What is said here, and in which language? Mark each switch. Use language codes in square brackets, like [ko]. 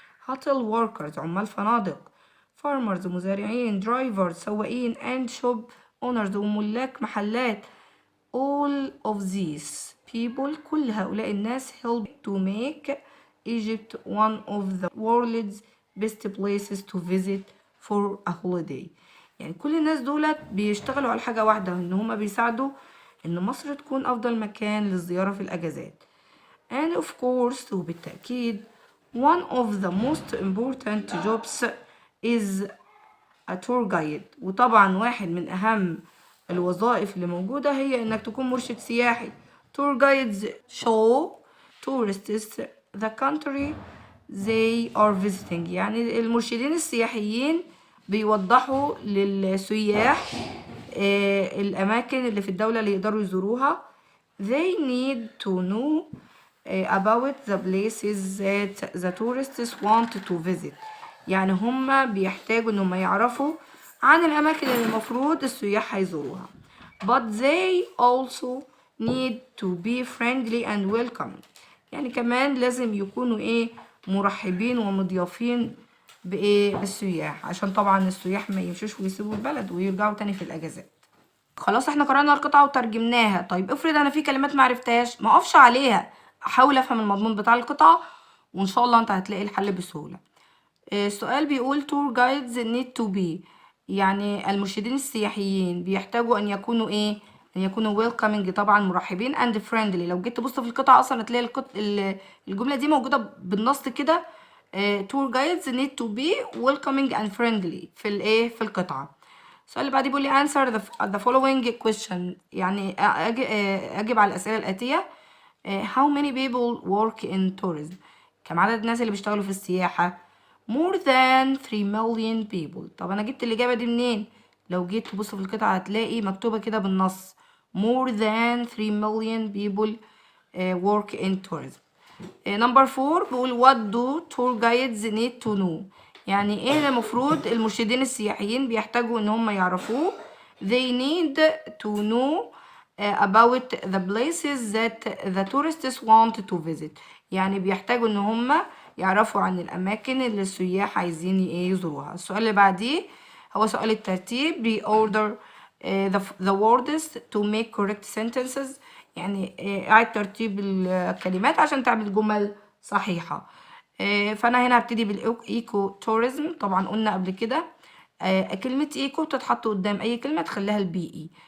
[en] hotel workers [ar] عمال فنادق. [en] farmers [ar] مزارعين. [en] drivers [ar] سواقين. [en] and shop owners [ar] وملاك محلات. [en] all of these people [ar] كل هؤلاء الناس [en] help to make Egypt one of the world's best places to visit for a holiday [ar] يعني كل الناس دولت بيشتغلوا على حاجة واحدة ان هما بيساعدوا ان مصر تكون افضل مكان للزيارة في الاجازات. [en] and of course وبالتأكيد one of the most important jobs is a tour guide [ar] وطبعا واحد من اهم الوظائف اللي موجودة هي انك تكون مرشد سياحي. [en] tour guides show tourists the country they are visiting [ar] يعني المرشدين السياحيين بيوضحوا للسياح الأماكن اللي في الدولة اللي يقدروا يزوروها. [en] they need to know about the places that the tourists want to visit [ar] يعني هما بيحتاجوا ان هما يعرفوا عن الأماكن اللي المفروض السياح هيزوروها. [en] but they also need to be friendly and welcoming [ar] يعني كمان لازم يكونوا مرحبين ومضيافين بالسياح عشان طبعا السياح ما يمشوش ويسيبوا البلد ويرجعوا تاني في الاجازات. خلاص احنا قرأنا القطعة وترجمناها. طيب افرض انا في كلمات معرفتهاش ما اقفش عليها احاول افهم المضمون بتاع القطعة وان شاء الله انت هتلاقي الحل بسهولة. السؤال بيقول [en] tour guides need to be [ar] يعني المرشدين السياحيين بيحتاجوا ان يكونوا ان يكونوا welcoming طبعا مرحبين [en] and friendly. [ar] لو جيت تبص في القطعة اصلا هتلاقي الجملة دي موجودة بالنص كده. [en] tour guides need to be welcoming and friendly [ar] في القطعة. السؤال اللي بعديه بيقول لي [en] answer the following question [ar] يعني اجب على الأسئلة الآتية. [en] how many people work in tourism [ar] كم عدد الناس اللي بيشتغلوا في السياحة. [en] more than 3 million people. [ar] طب انا جبت الإجابة دي منين؟ لو جيت تبص في القطعة هتلاقي مكتوبة كده بالنص [en] more than 3 million people work in tourism. [ar] نمبر 4 بيقول [en] what do tour guides need to know [ar] يعني ايه المفروض المرشدين السياحيين بيحتاجوا ان هم يعرفوه. [en] they need to know about the places that the tourists want to visit [ar] يعني بيحتاجوا ان هم يعرفوا عن الاماكن اللي السياح عايزين يزوروها. السؤال اللي بعديه هو سؤال الترتيب [en] reorder the words to make correct sentences [ar] يعني اعد ترتيب الكلمات عشان تعمل جمل صحيحة. فانا هنا هبتدي بالايكو توريزم. طبعا قلنا قبل كده كلمة ايكو بتتحط قدام اي كلمة تخليها البيئي.